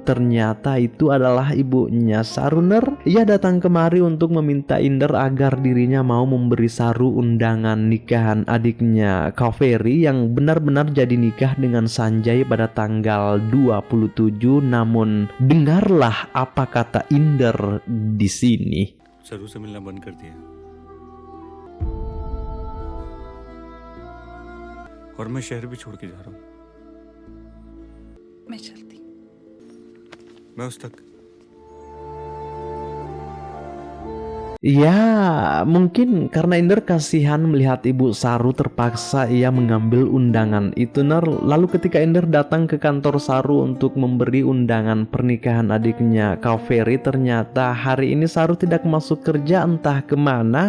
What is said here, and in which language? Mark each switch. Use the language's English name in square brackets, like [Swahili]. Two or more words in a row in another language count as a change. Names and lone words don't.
[Indonesian] Ternyata itu adalah ibunya Saru, Ner. Ia datang kemari untuk meminta Inder agar dirinya mau memberi Saru undangan nikahan adiknya Kaveri yang benar-benar jadi nikah dengan Sanjay pada tanggal 27. Namun dengarlah apa kata Inder di sini. [Hindi] सरू से मिलना बंद कर दिया और मैं शहर भी छोड़ के जा रहा हूँ। मैं चलती हूँ। मैं उस तक [Indonesian] Ya, mungkin karena Inder kasihan melihat Ibu Saru terpaksa ia mengambil undangan itu, Ner. Lalu ketika Inder datang ke kantor Saru untuk memberi undangan pernikahan adiknya Kaveri, ternyata hari ini Saru tidak masuk kerja, entah kemana.